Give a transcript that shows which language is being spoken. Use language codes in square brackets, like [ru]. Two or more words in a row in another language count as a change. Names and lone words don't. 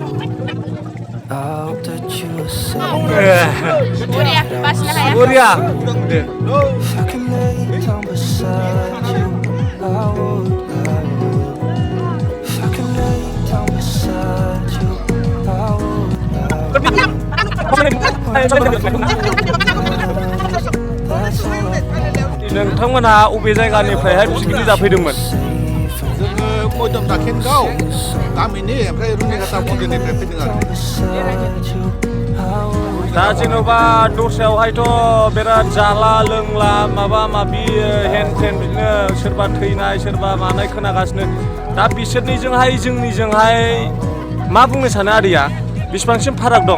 [en] I hope that you are safe. If I can lay down beside you, I would. If I can lay down beside you, I would. [brx] नोंथांमोनहा अबे जायगानिफ्रायहाय पिकनिक जाफैदोंमोन? जोङो मयदम दाखेनगाव गामिनि ओमफ्राय रुनिघाटा मन्दिरनिफ्राय फैदों आरो दा जेन'बा दस्रायावहायथ' बिराद जाला लोंला माबा माबि हेन टेन बिदिनो सोरबा थैनाय सोरबा मानाय खोनागासिनो दा बिसोरनिजोंहाय जोंनिजोंहाय मा बुंनो सानो आदैया बेसेबांसिम फाराग दं?